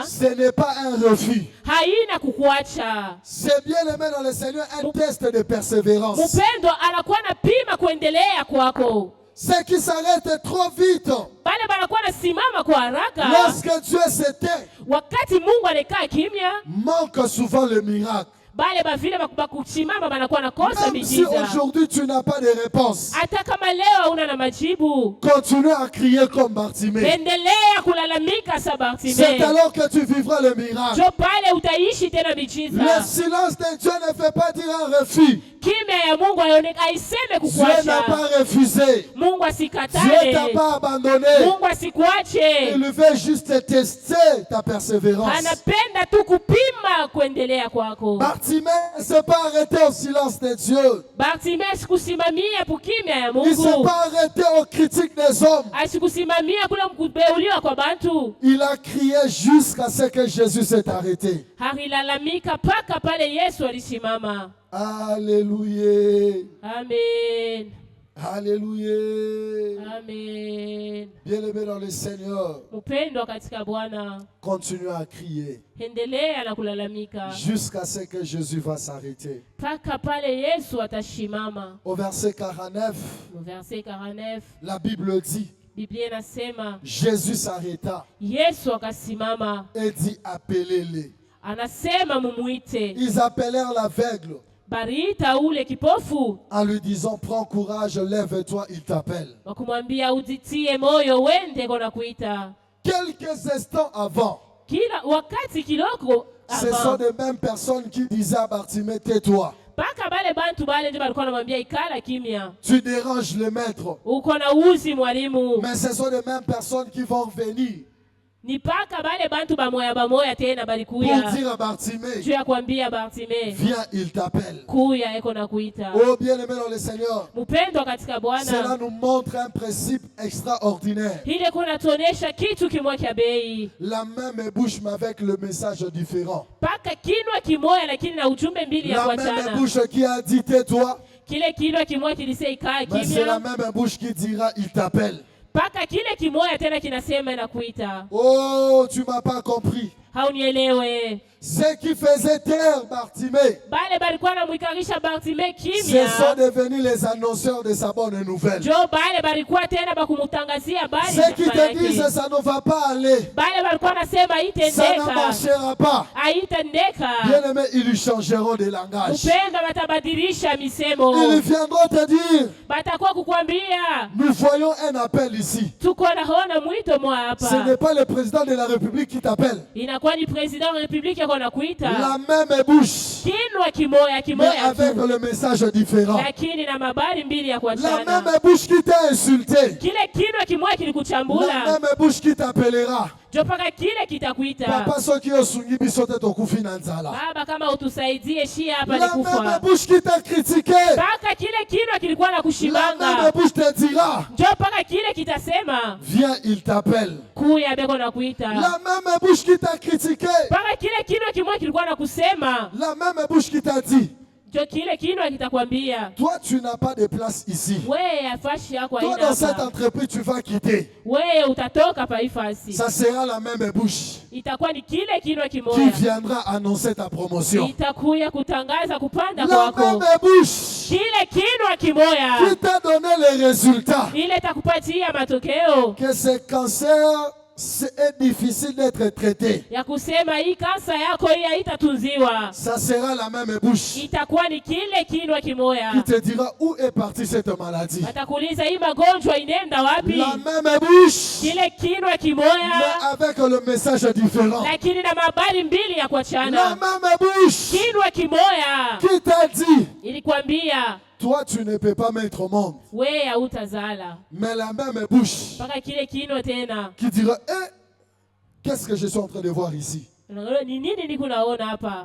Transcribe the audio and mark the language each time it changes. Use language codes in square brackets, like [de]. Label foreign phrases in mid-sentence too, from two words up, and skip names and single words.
[fr] ce n'est pas un refus. [sw] haina kukuacha. [fr] C'est bien aimé dans le Seigneur un test de persévérance. [sw] Mpendo anakuwa na pima kuendelea kwako. [fr] Ce qui s'arrête trop vite. [sw] Bale banakuwa nasimama kwa haraka. [fr] Lorsque Dieu se tait, [sw] Wakati Mungu anakaa kimya, [fr] manque souvent le miracle. [sw] bale bavile bakuchimama banakuwa nakosa [fr] Même si [sw] miujiza. [fr] aujourd'hui tu n'as pas de réponse, [sw] Hata kama leo una na majibu, [fr] continue à crier comme Bartimée. [sw] endelea kulalamika sa [fr] C'est Bartimée. alors que tu vivras le miracle. [sw] Jo pale utaishi tena [fr] Le [sw] miujiza. [fr] silence de Dieu ne fait pas dire un refus. [sw] Kimya ya Mungu aiseme [fr] Dieu n'a [sw] kukuacha. [fr] pas refusé. [sw] Mungu [fr] Dieu [sw] asikatale. [fr] t'a pas abandonné. [sw] Mungu asikuache. [fr] Il veut juste tester ta persévérance. [sw] Anapenda tu kupima kuendelea kwako. [fr] Bartimée ne s'est pas arrêté au silence de Dieu. [sw] Bartimée asikusimamia kukimya ya [fr] Il ne s'est [sw] Mungu. [fr] pas arrêté aux critiques des hommes. [sw] Asikusimamia kule mkubeuliwa kwa bantu. [fr] Il a crié jusqu'à ce que Jésus s'est arrêté. [sw] Halilalamika paka pale Yesu alisimama. [fr] Alléluia. Amen. Alléluia. Amen. Bien-aimé dans le Seigneur, [sw] Mpendwa katika Bwana, [fr] continue à crier [sw] endelea na kulalamika [fr] jusqu'à ce que Jésus va s'arrêter. [sw] paka pale Yesu atashimama. [fr] Au verset 49, [sw] Mu verset 49, [fr] la Bible dit, [sw] Biblia inasema [fr] Jésus s'arrêta [sw] Yesu akasimama, [fr] et dit, appelez-les. [sw] anasema mumuite. [fr] Ils appelèrent l'aveugle [sw] Bariita ule kipofu, [fr] en lui disant, prends courage, lève-toi, il t'appelle. [sw] wakumwambia ujitie moyo, wende kona kuita. [fr] Quelques instants avant, [sw] Kila wakati kiloko [fr] ce sont avant, les mêmes personnes qui disaient à Bartimée, tais-toi, [sw] paka bale bantu bale ndio balikuwa namwambia ikala kimya, [fr] tu déranges le maître. [sw] uko na uzi mwalimu. [fr] Mais ce sont les mêmes personnes qui vont venir [sw] Ni paka bale bantu bamoya tena [fr] pour [sw] balikuya [fr] dire à Bartimée, [sw] juu ya kuambia Bartimee, [fr] viens, il t'appelle. [sw] kuya eko na kuita. [fr] Oh bien-aimé dans le Seigneur, [sw] Mpendwa katika [fr] cela [sw] Bwana, [fr] nous montre un principe extraordinaire. [sw] ile kuna tuonesha kitu kimwa kya bei. [fr] La même bouche mais avec le message différent. [sw] Paka kinwa kimoya lakini na ujumbe mbili ya [fr] La même [sw] kuachana. [fr] bouche qui a dit tais-toi, [sw] Kile kinwa kimoya kilise ikaa [fr] mais c'est la [sw] kimya, [fr] même bouche qui dira il t'appelle. [sw] paka kile kimoya tena kinasema na kuita. [fr] Oh, tu m'as pas compris. [sw] Haunielewe. [fr] Ce qui faisait taire Bartimée, [sw] Bale balikuwa namwikarisha Bartimee [fr] ce [sw] kimya, [fr] sont devenus les annonceurs de sa bonne nouvelle. [sw] jo bale balikuwa tena bakumutangazia habari [fr] Ceux qui [sw] za [fr] te [sw] yake. [fr] disent ça ne va pas aller, [sw] Bale balikuwa nasema [fr] ça ne [sw] haitendeka, [fr] marchera pas. [sw] haitendeka. [fr] Bien-aimés, ils lui changeront de langage. [sw] Upenda batabadilisha misemo, [fr] Ils viendront te dire, [sw] batakuwa kukwambia [fr] nous voyons un appel ici. [sw] tuko naona mwito mwa [fr] Ce [sw] hapa. [fr] n'est pas le président de la République qui t'appelle. [sw] Inakuwa ni president wa republiki yako nakuita, [fr] La même bouche, [sw] kinwa kimoya [fr] mais [sw] kimoya [fr] avec [sw] tu, [fr] le message différent. [sw] lakini na mabari mbili ya [fr] La [sw] kuachana. [fr] même bouche qui t'a insulté. [sw] Kile kinwa kimoya [fr] La [sw] kilikuchambula, [fr] même bouche qui t'appellera. [sw] jo paka kile kitakuita. [ln] Papa soki osungi biso te tokufi na nzala. [sw] Baba, kama utusaidie shia hapa [fr] La [sw] ni [fr] même [sw] kufa. [fr] bouche qui t'a critiqué. [sw] Paka kile kinwa kilikuwa na [fr] La même [sw] kushimanga, [fr] bouche te dira, [sw] jo paka kile kitasema [fr] viens, il t'appelle. [sw] kuya beko na kuita. [fr] La même bouche qui t'a critiqué. [sw] Paka kile kinwa kimoya kilikuwa na kusema, [fr] La même bouche qui t'a dit, [sw] jo kile kinwa kitakwambia [fr] toi tu n'as pas de place ici. [sw] wewe afashi yako [fr] Toi [sw] haina [fr] dans cette [sw] hapa, [fr] entreprise tu vas quitter. [sw] wewe utatoka pa ifasi. [fr] Ça sera la même bouche [sw] Itakuwa ni kile kinwa [fr] qui [sw] kimoya [fr] viendra annoncer ta promotion. [sw] itakuya kutangaza kupanda [fr] La [sw] kwako. [fr] même bouche [sw] Kile kinwa kimoya [fr] qui t'a donné les résultats. [sw] ile itakupatia matokeo [fr] Que ce cancer est difficile d'être traité. [sw] ya kusema hii kansa yako hii haitatunziwa. [fr] Ça sera la même bouche [sw] Itakuwa ni kile kinwa kimoya [fr] qui te dira où est partie cette maladie. [sw] atakuuliza hii magonjwa inaenda wapi. [fr] La même bouche, [sw] Kile kinwa [fr] mais [sw] kimoya [fr] avec le message différent. [sw] lakini na mabari mbili ya [fr] La [sw] kuachana. [fr] même bouche [sw] Kinwa kimoya [fr] qui t'a dit, [sw] ilikwambia [fr] toi tu ne peux pas mettre au monde. [sw] wewe hautazala, [fr] Mais la même bouche [sw] mpaka kile kinwa tena, [fr] qui dira, qu'est-ce que je suis en train de voir ici? [sw] ni nini niko naona hapa?